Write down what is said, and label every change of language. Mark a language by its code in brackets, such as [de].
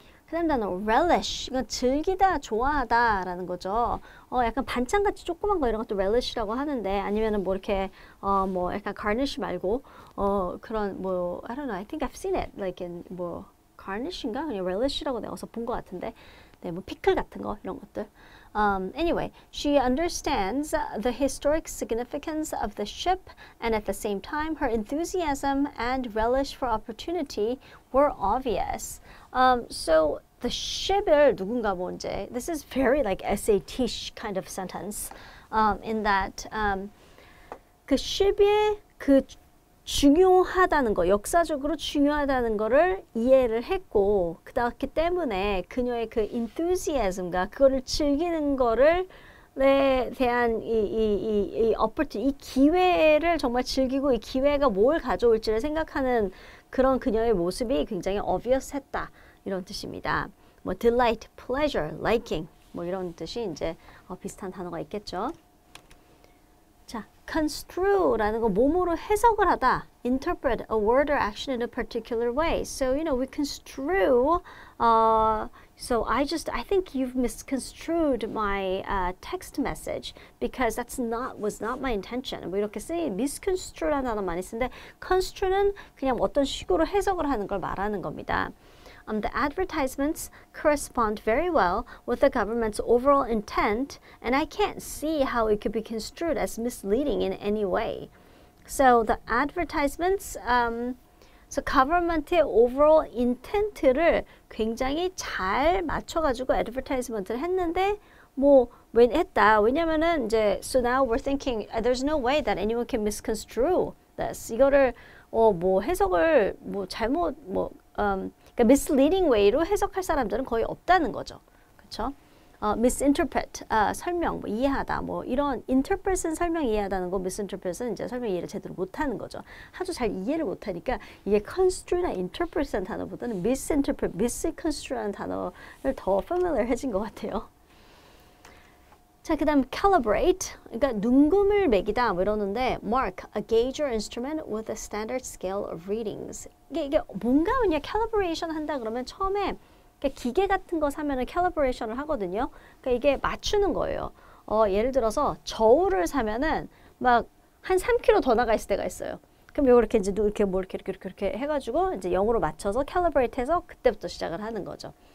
[ko] 그다음 단어 relish. 이건 즐기다, 좋아하다라는 거죠. 약간 반찬같이 조그만 거 이런 것도 relish라고 하는데 아니면은 뭐 이렇게 뭐 약간 garnish 말고 그런 뭐 [en] I don't know. I think I've seen it like in [ko] 뭐 garnish인가? 그냥 relish라고 내가 어디서 본 것 같은데. 네, 뭐 피클 같은 거 이런 것들. [en] Anyway, she understands the historic significance of the ship, and at the same time, her enthusiasm and relish for opportunity were obvious. [ko] So the ship을 누군가 먼저. [en] This is very like SAT kind of sentence, in that [ko] 그 ship의 그 중요하다는 거, 역사적으로 중요하다는 거를 이해를 했고 그렇기 때문에 그녀의 그 enthusiasm과 그거를 즐기는 거를 대한 이 opportunity, 이 기회를 정말 즐기고 이 기회가 뭘 가져올지를 생각하는 그런 그녀의 모습이 굉장히 obvious했다 이런 뜻입니다. 뭐 delight, pleasure, liking 뭐 이런 뜻이 이제 비슷한 단어가 있겠죠. 자, construe라는 거 뭐뭐로 해석을 하다. [en] interpret a word or action in a particular way. So, you know, we construe. So I think you've misconstrued my text message because was not my intention. [ko] 뭐 이렇게 쓰니 misconstrue라는 단어 많이 쓰는데 construe는 그냥 어떤 식으로 해석을 하는 걸 말하는 겁니다. [en] The advertisements correspond very well with the government's overall intent, and I can't see how it could be construed as misleading in any way. [ko] So the advertisements, so government의 overall intent를 굉장히 잘 맞춰가지고 advertisement를 했는데 뭐 왜 했다? 왜냐면은 이제 [en] so now we're thinking there's no way that anyone can misconstrue this. [ko] 이거를 뭐 해석을 뭐 잘못 그러니까 misleading way로 해석할 사람들은 거의 없다는 거죠. 그렇죠? misinterpret, 설명, 뭐 이해하다, 뭐 이런 interpret은 설명 이해하다는 거, misinterpret은 이제 설명 이해를 제대로 못하는 거죠. 아주 잘 이해를 못하니까 이게 construe나 interpret라는 단어보다는 misinterpret, misconstrue라는 단어를 더 familiar해진 것 같아요. 자, 그 다음 [en] calibrate, [ko] 그러니까 눈금을 매기다 뭐 이러는데 [en] mark, a gauge or instrument with a standard scale of readings. [ko] 이게 뭔가 그냥 calibration 한다 그러면 처음에 기계 같은 거 사면은 calibration을 하거든요. 그러니까 이게 맞추는 거예요. 예를 들어서 저울을 사면은 막 한 3kg 더 나가 있을 때가 있어요. 그럼 이렇게 이제 이렇게 뭐 이렇게 해가지고 이제 0으로 맞춰서 calibrate해서 그때부터 시작을 하는 거죠.